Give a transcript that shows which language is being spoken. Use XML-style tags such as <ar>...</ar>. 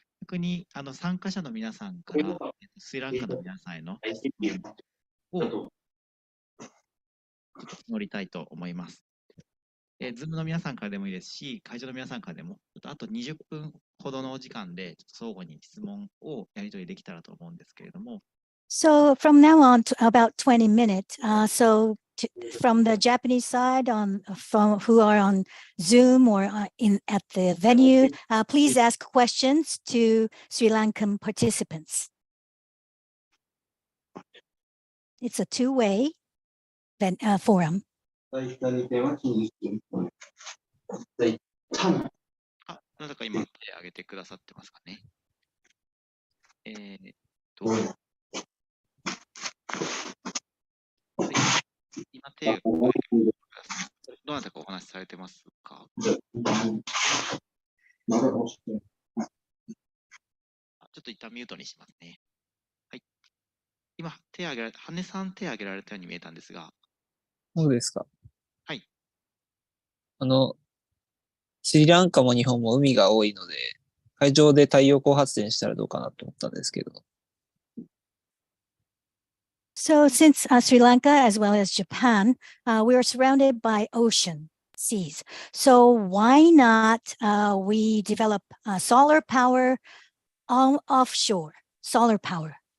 <ja>逆に参加者の皆さんからスリランカの皆さんへの質問を乗りたいと思います。 Zoom の皆さんからでもいいですし、会場の皆さんからでも、あと20分ほどのお時間で相互に質問をやり取りできたらと思うんですけれども。</ja> <en>So from now on to about 20 minutes. From the Japanese side from who are on Zoom or at the venue, please ask questions to Sri Lankan participants. It's a two-way forum.</en> <ja>なぜか今手を挙げてくださってますかね。今手を挙げてください。どなたかお話しされてますか？ちょっと一旦ミュートにしますね。はい。今、羽根さん手を挙げられたように見えたんですが。そうですか。はい。スリランカも日本も海が多いので、海上で太陽光発電したらどうかなと思ったんですけど。</ja> <en>So since Sri Lanka as well as Japan, we are surrounded by ocean, seas. So why not we develop solar power offshore, solar power?</en>